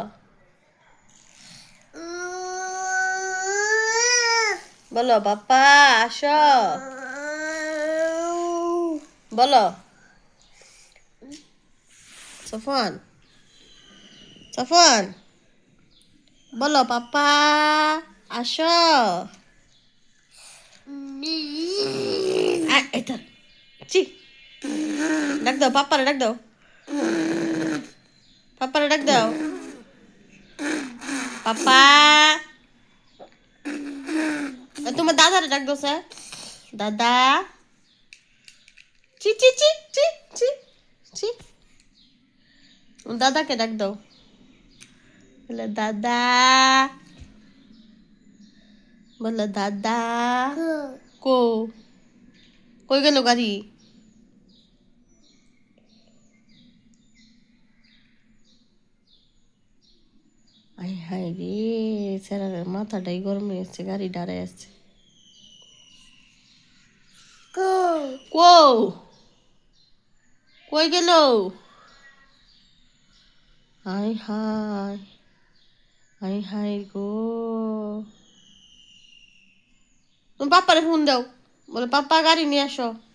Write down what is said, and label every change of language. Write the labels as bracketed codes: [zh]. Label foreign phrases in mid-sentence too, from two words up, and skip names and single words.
[bn] বলো পাপা আসো বলো সফওয়ান সফওয়ান বলো পাপা আসো এটা চি ডাক দাও পাপারে ডাক দাও পাপারে ডাক দাও পাপা তোমার দাদারে ডাক দাও স্যার দাদা চি চি চি চি চি চি দাদাকে ডাক দাও বলে দাদা বলে দাদা কো কই গেল গাড়ি আই হাই রে স্যারের মাথাটাই গরম হয়ে যাচ্ছে গাড়ি দাঁড়ায় আসছে কো কই গেল হাই হাই হাই হাই গো তুমি পাপারে ফোন দাও বলে পাপা গাড়ি নিয়ে আসো